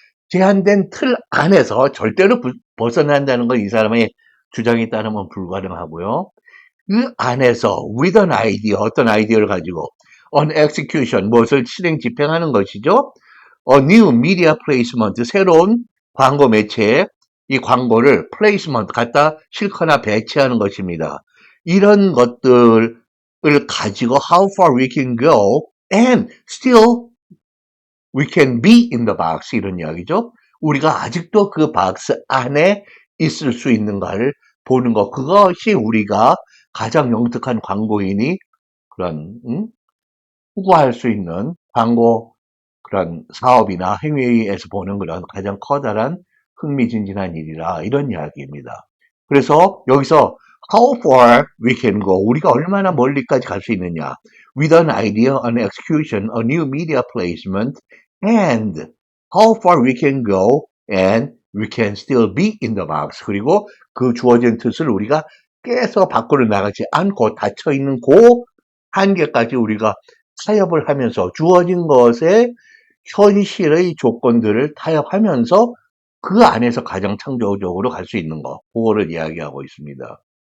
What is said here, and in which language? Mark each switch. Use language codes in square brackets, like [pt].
[ko] 제한된 틀 안에서 절대로 벗어난다는 건 이 사람의 주장에 따르면 불가능하고요. 그 안에서 [en] with an idea, [ko] 어떤 아이디어를 가지고 [en] on execution, [ko] 무엇을 실행 집행하는 것이죠. [en] A new media placement, [ko] 새로운 광고 매체에 이 광고를 placement, 갖다 실거나 배치하는 것입니다. [en] 이런 것들을 가지고 how far we can go and still we can be in the box [ko] 이런 이야기죠. 우리가 아직도 그 박스 안에 있을 수 있는가를 보는 것. 그것이 우리가 가장 영특한 광고인이 그런 후보할 수 있는 광고 그런 사업이나 행위에서 보는 그런 가장 커다란 흥미진진한 일이라 이런 이야기입니다. 그래서 여기서 [en] how far we can go, [ko] 우리가 얼마나 멀리까지 갈 수 있느냐, [en] with an idea, an execution, a new media placement, and how far we can go and we can still be in the box. [ko] 그리고 그 주어진 뜻을 우리가 깨서 밖으로 나가지 않고 닫혀있는 그 한계까지 우리가 타협을 하면서 주어진 것에 현실의 조건들을 타협하면서 그 안에서 가장 창조적으로 갈 수 있는 거, 그거를 이야기하고 있습니다.